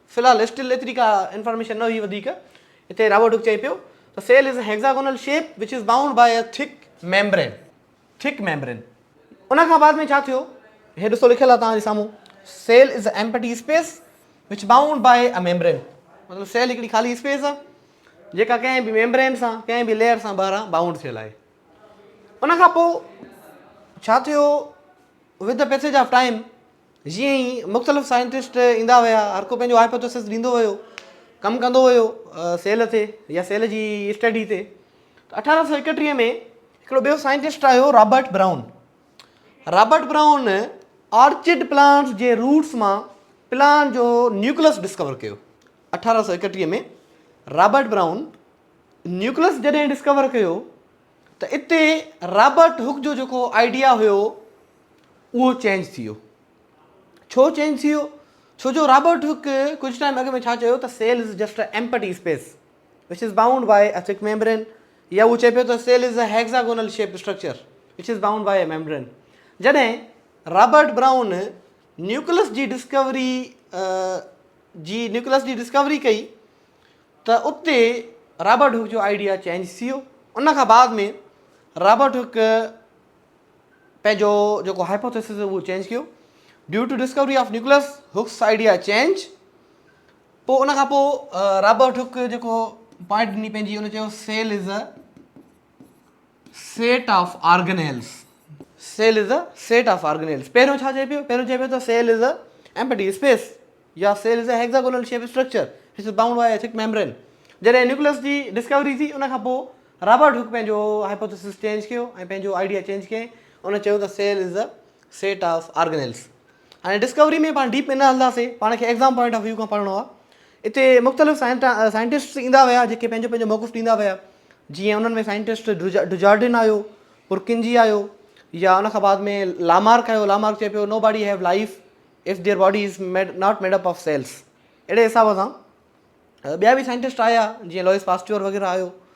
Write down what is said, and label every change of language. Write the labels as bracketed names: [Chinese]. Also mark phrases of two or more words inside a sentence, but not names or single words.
[Sindhi] फ़िलहालु स्टिल एतिरी का इंफॉर्मेशन न हुई वधीक। हिते रॉबर्ट हुक चए पियो त [English] cell is a hexagonal shape which is bound by a thick membrane, thick membrane. [Sindhi] उन खां बाद में छा थियो, हे ॾिसो लिखियलु आहे तव्हांजे साम्हूं, [English] cell is a empty space which bound by a membrane. [Sindhi] मतिलबु सेल हिकिड़ी ख़ाली स्पेस आहे जेका कंहिं बि मेम्ब्रेन सां, कंहिं बि लेयर सां ॿाहिरां बाउंड थियल आहे। उन खां पोइ छा थियो, [English] with the passage of time [Sindhi] जीअं ई मुख़्तलिफ़ साइंटिस्ट ईंदा विया, हर को पंहिंजो हाइपोथेसिस ॾींदो वियो, कमु कंदो वियो सेल ते या सेल जी स्टडी ते। त 1831 में हिकिड़ो ॿियो साइंटिस्ट आयो रॉबर्ट ब्राउन। रॉबर्ट ब्राउन [English] orchid plants [Sindhi] जे रूट्स मां प्लांट जो न्यूक्लियस डिस्कवर कयो। 1831 में रॉबर्ट ब्राउन न्यूक्लियस जॾहिं डिस्कवर कयो त इते रॉबर्ट हुक जो जेको आइडिया हुयो उहो चेंज थी वियो। छो चेंज थी वियो? छो जो रॉबर्ट हुक कुझु टाइम अॻु में छा चयो त [English] cell is just a empty space which is bound by a thick membrane, [Sindhi] या उहो चए पियो त [English] cell is a hexagonal shape structure which is bound by a membrane. [Sindhi] जॾहिं रॉबर्ट ब्राउन न्यूक्लियस जी डिस्कवरी कई त उते रॉबर्ट हुक जो आइडिया चेंज थी वियो। उन खां बाद में रॉबर्ट हुक पंहिंजो जेको हाइपोथेसिस उहो चेंज कयो। [English] due to discovery of nucleus Hooke's idea change. [Sindhi] पोइ उन खां पोइ रॉबर्ट हुक जेको पॉइंट ॾिनी पंहिंजी, उन चयो [English] cell is a set of organelles. cell is a set of organelles. [Sindhi] पहिरियों छा चए पियो? पहिरियों चए पियो त [English] cell is a empty space [Sindhi] या [English] cell is a hexagonal shape structure which is bound by a thick membrane. [Sindhi] जॾहिं न्यूक्लियस जी डिस्कवरी थी, उन खां पोइ रॉबर्ट हुक पंहिंजो हाइपोथेसिस चेंज कयो ऐं पंहिंजो आइडिया चेंज कयईं। उन चयो त [English] cell is a set of organelles. [Sindhi] हाणे डिस्कवरी में पाण डीप में न हलंदासीं, पाण खे [English] exam point of view [Sindhi] खां पढ़णो आहे। हिते मुख़्तलिफ़ साइंटिस्ट ईंदा विया जेके पंहिंजो पंहिंजो मौक़ुफ़ ॾींदा विया। जीअं उन्हनि में साइंटिस्ट डुजार्डिन आयो, पुरकिंजी आयो, या उन खां बाद में लामार्क आयो। लामार्क चए पियो [English] no body have life if their body is not made up of cells. [Sindhi] अहिड़े हिसाब सां ॿिया बि साइंटिस्ट आया, जीअं लॉइस पास्ट्योर वग़ैरह आयो।